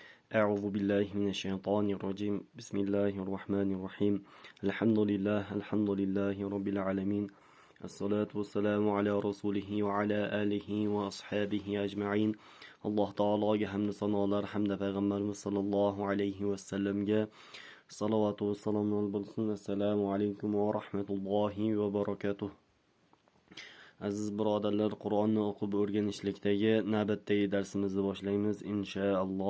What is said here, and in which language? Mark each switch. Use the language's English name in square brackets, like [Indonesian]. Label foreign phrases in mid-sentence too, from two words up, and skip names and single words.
[Arabic] أعوذ بالله من الشيطان الرجيم بسم الله الرحمن الرحيم الحمد لله رب العالمين الصلاة والسلام على رسوله وعلى آله وأصحابه أجمعين الله تعالى [Uzbek] hamd sanolar hamda payg'ambarimiz sollallohu alayhi vasallamga salovatu va salomlar bo'lsin. Assalomu alaykum va rahmatullohi va barakatuh. Aziz birodarlar, Qur'onni o'qib o'rganishlikdagi navbatdagi darsimizni boshlaymiz inshaalloh.